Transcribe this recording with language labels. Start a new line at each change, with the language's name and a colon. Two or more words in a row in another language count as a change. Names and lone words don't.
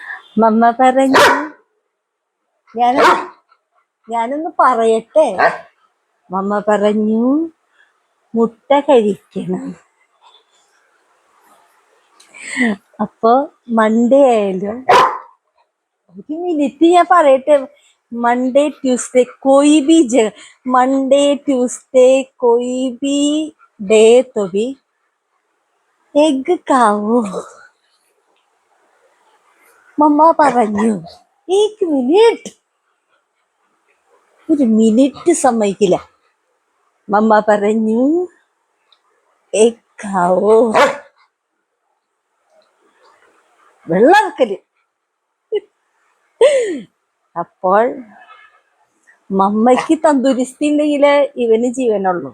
Malayalam: മമ്മ പറഞ്ഞു ഞാൻ ഞാനൊന്ന് പറയട്ടെ. മമ്മ പറഞ്ഞു മുട്ട കഴിക്കണം. അപ്പൊ മൺഡേ ആയാലും ഒരു മിനിറ്റ് ഞാൻ പറയട്ടെ.
English: Monday Tuesday
Hindi: कोई भी जगह,
English: Monday Tuesday
Hindi: कोई भी डे तो भी एग खाओ. मम्मा പറഞ്ഞു एक मिनट,
Malayalam: ഒരു മിനിറ്റ് സമ്മതിക്കില്ല. മമ്മ പറഞ്ഞു
Hindi: एग खाओ.
Malayalam: വെള്ളക്കല്. അപ്പോൾ മമ്മയ്ക്ക് തന്തുരിസ്തി ഉണ്ടെങ്കില് ഇവന് ജീവനുള്ളൂ.